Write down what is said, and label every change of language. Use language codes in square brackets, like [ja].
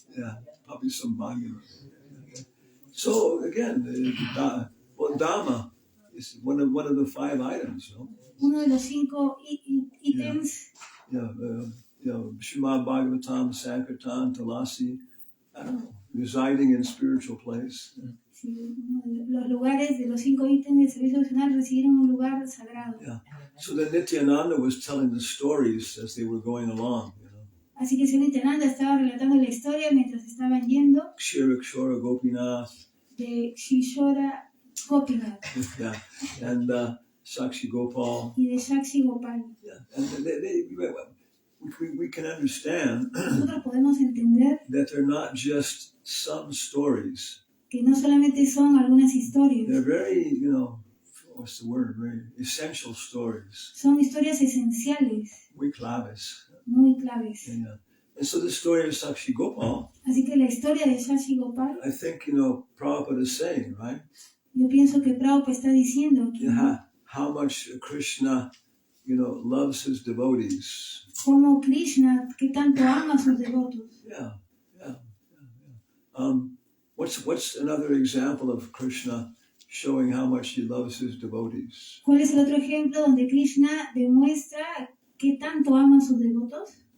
[en] yeah, probably some monuments. So again, Dhamma is one of the 5 items, no? [es] Uno de los 5 ítems. [en] Srimad Bhagavatam, Sankirtan, Dasi, residing in spiritual place. [es] Sí, los lugares de los 5 ítems de servicio devocional residir en un lugar sagrado. [en] Yeah. So then Nityananda was telling the stories as they were going along. [es] Así que Nityananda estaba relatando la historia mientras estaban yendo. [en] Kshira Gopinath. [es] De Kshira Gopinath. [en] Yeah. And Sākṣi-gopāla. [es] Y de Sākṣi-gopāla. [en] Yeah. And we can understand [es] Nosotros podemos entender [en] that they're not just some stories. [es] Que no solamente son algunas historias. [en] They're very, what's the word? Very essential stories. [es] Son historias esenciales. Muy claves. Muy claves. [en] Yeah. And so the story of Sākṣi-gopāla. [es] Así que la historia de Sākṣi-gopāla. [en] I think, Prabhupada is saying, right? [es] Yo pienso que Prabhupada está diciendo que [en] how much Krishna, loves his devotees. [es] Como Krishna, que tanto ama a sus devotos. [en] Yeah. What's another example of Krishna showing how much he loves his devotees? [es] ¿Cuál es el otro ejemplo donde Krishna demuestra que tanto ama a sus devotos?